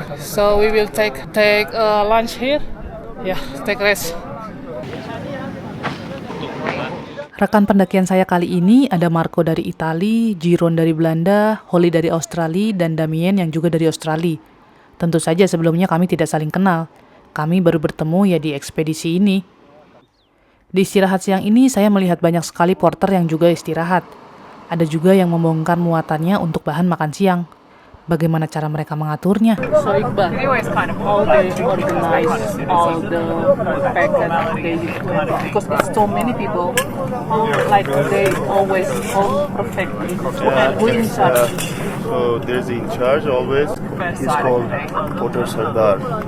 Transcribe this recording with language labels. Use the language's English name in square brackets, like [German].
[English] So we will take lunch here. Yeah, take rest. [Indonesian] Rekan pendakian saya kali ini ada Marco dari Italia, Jiron dari Belanda, Holly dari Australia, dan Damien yang juga dari Australia. Tentu saja sebelumnya kami tidak saling kenal. Kami baru bertemu ya di ekspedisi ini. Di istirahat siang ini saya melihat banyak sekali porter yang juga istirahat. Ada juga yang membongkar muatannya untuk bahan makan siang. Bagaimana cara mereka mengaturnya? [English] So Iqbal, how they organize all the packet daily because it's so many people, like they always all perfectly. And who in charge? So there's in charge always. He's called Porter Sardar.